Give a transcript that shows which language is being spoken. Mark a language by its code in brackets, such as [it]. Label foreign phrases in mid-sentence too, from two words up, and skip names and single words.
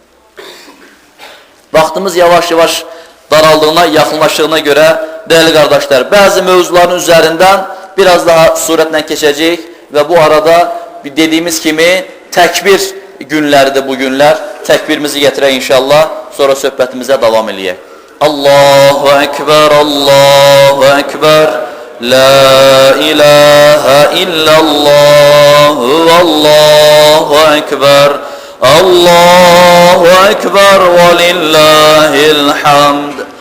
[az] Vaxtımız yavaş-yavaş daraldığına, yaxınlaşdığına görə, dəyərli qardaşlar, bəzi mövzuların üzərindən biraz daha surətlə keçəcəyik və bu arada dediyimiz kimi təkbir günləridir bu günlər. Təkbirimizi gətirək inşallah, sonra söhbətimizə davam eləyək. [ar] الله أكبر، الله أكبر، لا إله إلا الله، الله أكبر، الله أكبر ولله الحمد.